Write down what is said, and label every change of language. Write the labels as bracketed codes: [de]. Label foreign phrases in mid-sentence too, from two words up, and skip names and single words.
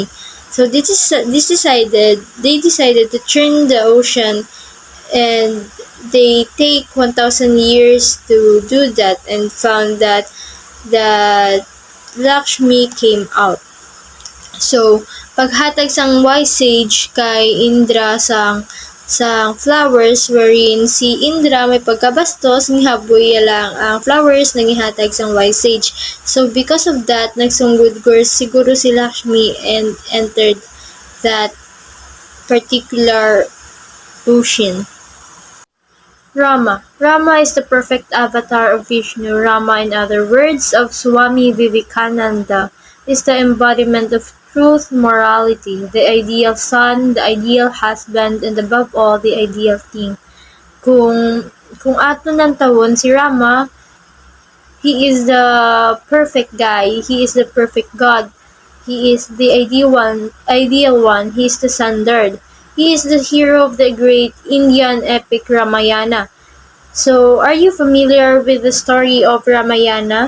[en] So they decided to turn the ocean, and they take 1,000 years to do that and found that Lakshmi came out. So, [hil] paghatag sang [en] wise sage [hil] kay Indra sang flowers wherein si Indra may pagkabastos, ngihaboy lang ang flowers na gihatag sang [en] wise sage. So, because of that, [hil] nagsunggod siguro si Lakshmi [en] and entered that particular ocean. Rama is the perfect avatar of Vishnu. Rama, in other words, of Swami Vivekananda, is the embodiment of truth, morality, the ideal son, the ideal husband, and above all, the ideal king. [hil] Kung ato ng tawon si Rama, [en] he is the perfect guy, he is the perfect god, he is the ideal one, he is the standard. He is the hero of the great Indian epic Ramayana. So, are you familiar with the story of Ramayana?